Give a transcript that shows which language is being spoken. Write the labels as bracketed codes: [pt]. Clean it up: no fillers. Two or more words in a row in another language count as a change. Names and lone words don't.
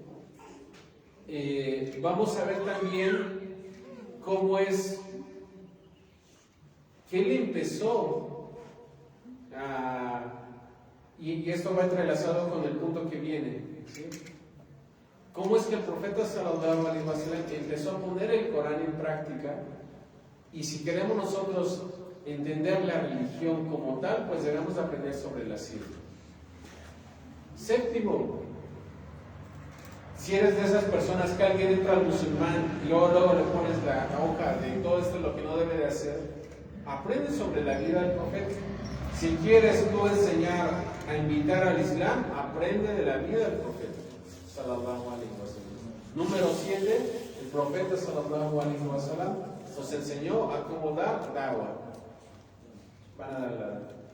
[es] Vamos a ver también cómo es que él empezó y esto va entrelazado con el punto que viene. ¿Sí? ¿Cómo es que el profeta [ar] صلى الله عليه وسلم [es] empezó a poner el Corán en práctica? Y si queremos nosotros entender la religión como tal, pues debemos aprender sobre la sira. Séptimo, si eres de esas personas que alguien entra al musulmán y luego le pones la hoja de todo esto lo que no debe de hacer, aprende sobre la vida del profeta. Si quieres tú enseñar a invitar al Islam, aprende de la vida del profeta [ar] صلى الله عليه وسلم. [es] Número 7, el profeta [ar] صلى الله عليه وسلم [es] nos enseñó a cómo dar da'wah. Van a dar la da'wah.